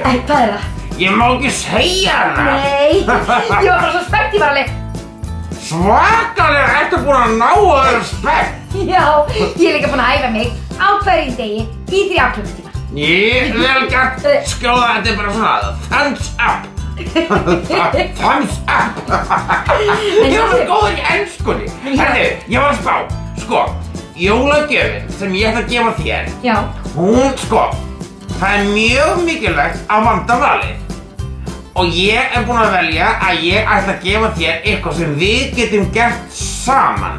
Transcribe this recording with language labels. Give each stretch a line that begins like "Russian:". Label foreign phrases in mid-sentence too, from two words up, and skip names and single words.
Icelandic: Hvað er það? Ég má ekki segja það. Nei, ég var bara svo spennt, ég var alveg. Svakalega ertu búin að ná að vera spennt. Já, ég er líka búin að æfa mig á hverjum degi í 3 klukkutíma. Vel gert, Skjóða, þetta er bara svona
English: thumbs up. Thumbs up.
Icelandic: Ég var svo góður í enskunni. Herri, ég var að spá, sko, jólagjöfin sem ég ætla að gefa þér. Já. Hún, sko, það er mjög mikilvægt að vanda valið. Og ég er búin að velja að ég ætla að gefa þér eitthvað sem við getum gert saman.